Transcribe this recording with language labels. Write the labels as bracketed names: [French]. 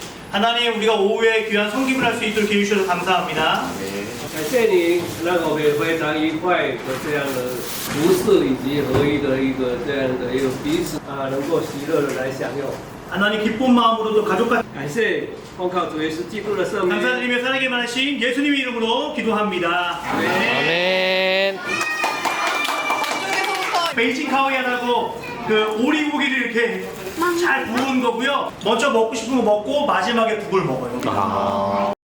[Korean] 하나님 우리가 오후에 귀한 성김을 할 수 있도록 해주셔서 감사합니다. [Chinese] 感谢您让我们非常愉快的这样的服侍以及合一的一个这样的一个彼此能够喜乐的来享用。 [Korean] 하나님 기쁜 마음으로 또 가족과 [Chinese] 感谢奉靠主耶稣基督的圣名。 [Korean] 감사드리며 사랑에 많으신 예수님의 이름으로 기도합니다. 아멘. 베이징 카오얀하고 그 오리고기를 이렇게 잘 구운 거고요. 먼저 먹고 싶은 거 먹고 마지막에 국을 먹어요.